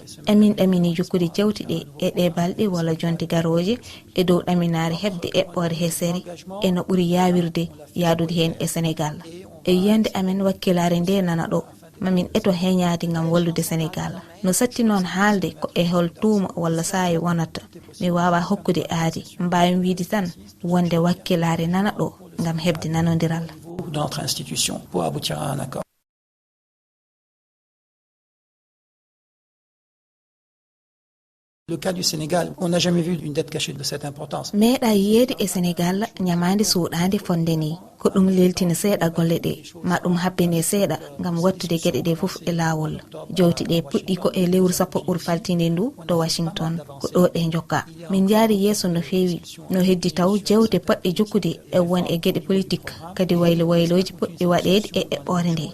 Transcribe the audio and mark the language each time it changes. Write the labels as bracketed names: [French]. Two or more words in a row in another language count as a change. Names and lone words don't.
[Fula] Emin ɗamini jukkude jewti ɗe e ɗe balɗe walla jonte garoje e dow ɗaminaare heɓde eɓɓore hesere e no ɓuri yawirde yaadude hen e Sénégal. E yiyande amen wakkilare nde nana ɗo mamin eto heñaade ngam wallude Sénégal. No satti noon haalde ko e hol tuuma walla saayi wonata mi wawa hokkude aadi mbawi wiide tan wonde wakkilare nana ɗo ngam hebde nanodiral. [French] Dans notre institution pour aboutir à un accord. Le cas du Sénégal, on n'a jamais vu une dette cachée de cette importance. [Fula] Meeɗa yiyeede e Sénégal ñamaande suuɗaande fonde ni ko ɗum leltina seeɗa golle ɗe ma ɗum habbine seeɗa ngam wattude geɗe ɗe fof e laawol. Jowti ɗe puɗɗi ko e lewru sappo ɓurfaltinde ndu to Washington ko ɗo ɗe jokka. Min jaari yeeso no feewi no heddi taw jewte poɗɗe jukkude e won e geɗe politique kadi wayloji poɗɗi waɗeede e eɓɓore nde.